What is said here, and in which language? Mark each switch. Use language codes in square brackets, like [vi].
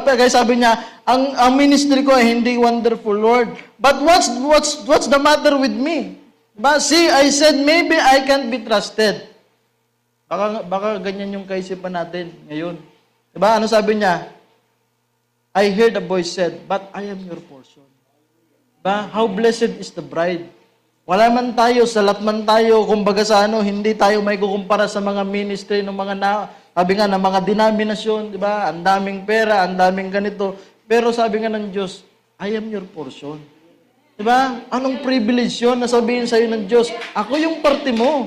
[tl] Kaya sabi niya, ang ministry ko ay hindi wonderful, Lord. [en] But what's the matter with me? Diba? See, I said, maybe I can't be trusted. [tl] Baka ganyan yung kaisipan natin ngayon. Diba? Ano sabi niya? [en] I heard a voice said, but I am your portion. Diba? How blessed is the bride. [tl] Wala man tayo, salat man tayo, kumbaga sa hindi tayo may kukumpara sa mga ministry ng mga sabi nga ng mga denominasyon, di ba? Ang daming pera, ang daming ganito. Pero sabi nga ng Diyos, [en] I am your portion. [tl] Di ba? Anong privilege yun na sabihin sa'yo ng Diyos, ako yung parte mo.